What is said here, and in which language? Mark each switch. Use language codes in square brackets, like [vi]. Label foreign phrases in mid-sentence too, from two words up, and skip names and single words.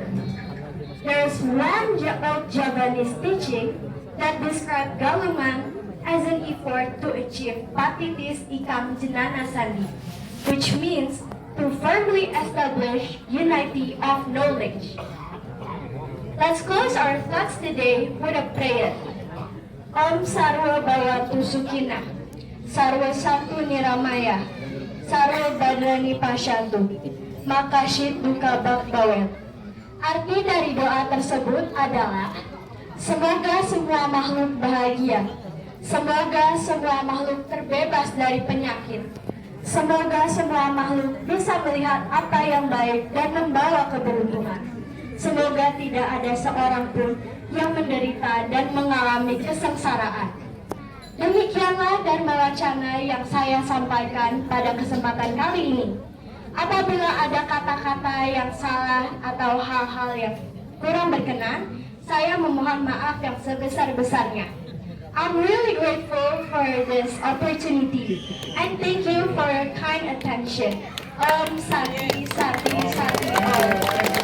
[en] There's one old Javanese teaching that describes Galungan as an effort to achieve [kaw] Patitis Ikam Jenana Sandi, [en] which means to firmly establish unity of knowledge. Let's close our thoughts today with a prayer. [sa] ओं सर्व भवतु सुखिन, सर्व सन्तु निरामय, सर्व भद्राणि पश्यन्तु, माकश्चित् दुःख भाग्भवेत्. [id] Arti dari doa tersebut adalah, semoga semua makhluk bahagia, semoga semua makhluk terbebas dari penyakit, semoga semua makhluk bisa melihat apa yang baik dan membawa keberuntungan. Semoga tidak ada seorang pun yang menderita dan mengalami kesengsaraan. Demikianlah Dharma Wacana yang saya sampaikan pada kesempatan kali ini. Apabila ada kata-kata yang salah atau hal-hal yang kurang berkenan, saya memohon maaf yang sebesar-besarnya. [en] I'm really grateful for this opportunity and thank you for your kind attention. [sa] ओं शान्ति शान्ति शान्ति ओं.